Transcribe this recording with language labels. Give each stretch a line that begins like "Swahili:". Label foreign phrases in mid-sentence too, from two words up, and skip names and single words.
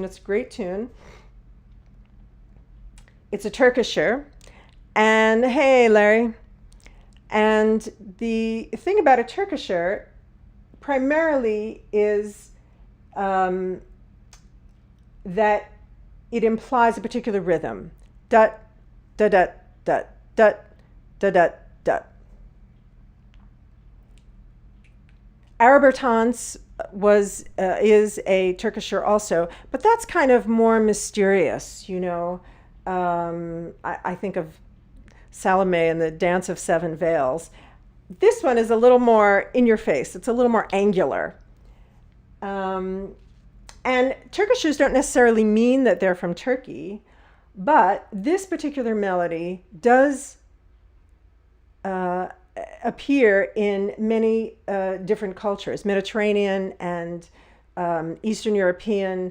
English: It's a great tune. It's a Turkisher. And hey, Larry. And the thing about a Turkisher primarily is that it implies a particular rhythm. Dut, da, dut, dut, dut, da, dut, dut. Arabertans is a Turkisher also, but that's kind of more mysterious, I think of Salome and the Dance of Seven Veils. This one is a little more in your face. It's a little more angular. And Turkishers don't necessarily mean that they're from Turkey, but this particular melody does appear in many different cultures, Mediterranean and Eastern European.